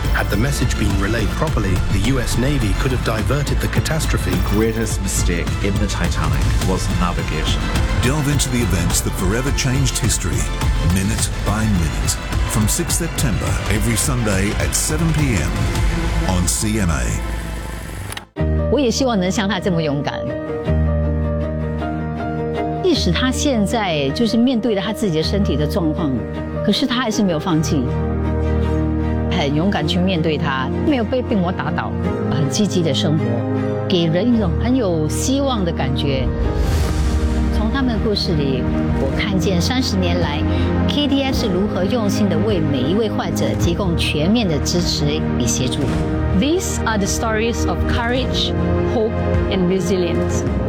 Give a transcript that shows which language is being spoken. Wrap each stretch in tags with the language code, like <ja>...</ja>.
<en>Had the message been relayed properly, the US Navy could have diverted the catastrophe. The greatest mistake in the Titanic was navigation. Delve into the events that forever changed history, minute by minute. From 6 September, every Sunday at 7 p.m. on CNA.</en> <zh>我也希望能像他这么勇敢。即使他现在就是面对着他自己的身体的状况，可是他还是没有放弃，很勇敢去面对他，没有被病魔打倒，很积极的生活，给人一种很有希望的感觉。从他们的故事里，我看见30年来 KDS 如何用心的为每一位患者提供全面的支持与协助。</zh> <en>These are the stories of courage, hope, and resilience.</en>